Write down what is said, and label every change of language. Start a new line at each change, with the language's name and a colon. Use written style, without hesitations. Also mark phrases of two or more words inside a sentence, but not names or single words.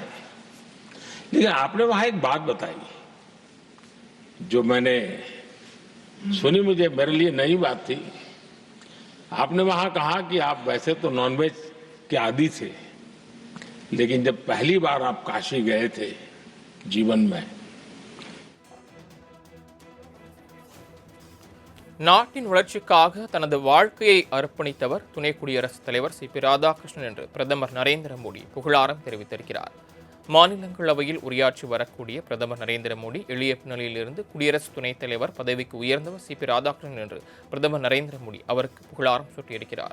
Hindi: लेकिन आपने वहां एक बात बताई जो मैंने सुनी, मुझे मेरे लिए नई बात थी। आपने वहां कहा कि आप वैसे तो नॉनवेज के आदी थे, लेकिन जब पहली बार आप काशी गए थे जीवन में,
Tamil: நாட்டின் வளர்ச்சிக்காக தனது வாழ்க்கையை அர்ப்பணித்தவர் துணை குடியரசுத் தலைவர் சிபி ராதாகிருஷ்ணன் என்று பிரதமர் நரேந்திர மோடி புகழாரம் தெரிவித்திருக்கிறார். மாநிலங்களவையில் உரையாற்றி வரக்கூடிய பிரதமர் நரேந்திர மோடி எளிய பின்னணியிலிருந்து குடியரசு துணைத் தலைவர் பதவிக்கு உயர்ந்தவர் சிபி ராதாகிருஷ்ணன் என்று பிரதமர் நரேந்திர மோடி அவருக்கு புகழாரம் சூட்டியிருக்கிறார்.